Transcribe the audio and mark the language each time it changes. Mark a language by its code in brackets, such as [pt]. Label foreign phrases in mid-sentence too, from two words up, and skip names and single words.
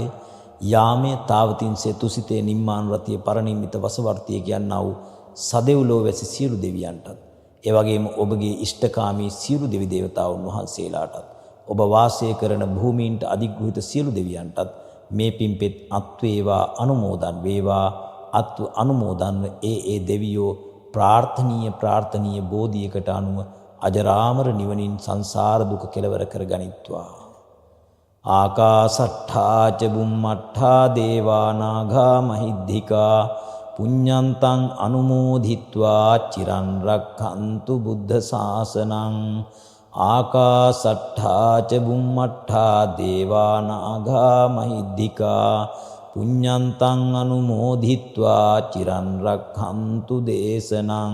[si] යාමේ තාවතින්සේ තුසිතේ නිම්මාන රතිය පරිනිම්මිත වසවර්තිය කියනා වූ සදෙව්ලෝ වැසි සියලු දෙවියන්ටත් ඒ වගේම ඔබගේ ඉෂ්ඨකාමී සියලු දෙවි දේවතාවුන් වහන්සේලාටත් ඔබ වාසය කරන භූමීන්ට අධිග්‍රහිත සියලු දෙවියන්ටත් මේ පින්පෙත් අත් වේවා අනුමෝදන් වේවා අත් අනුමෝදන්ව ඒ දෙවියෝ ප්‍රාර්ථනීය බෝධියකට අනුව අජරාමර නිවනින් සංසාර දුක කෙලවර කර ගනිත්වා. [pi] ආකාසට්ඨා ච බුම්මට්ඨා දේවා නාග මහිද්దికා පුඤ්ඤන්තං අනුමෝදිත්වා චිරන් රක්ඛන්තු බුද්ධ ශාසනං. ආකාසට්ඨා ච බුම්මට්ඨා දේවා නාග මහිද්దికා පුඤ්ඤන්තං අනුමෝදිත්වා චිරන් රක්ඛන්තු දේශනං.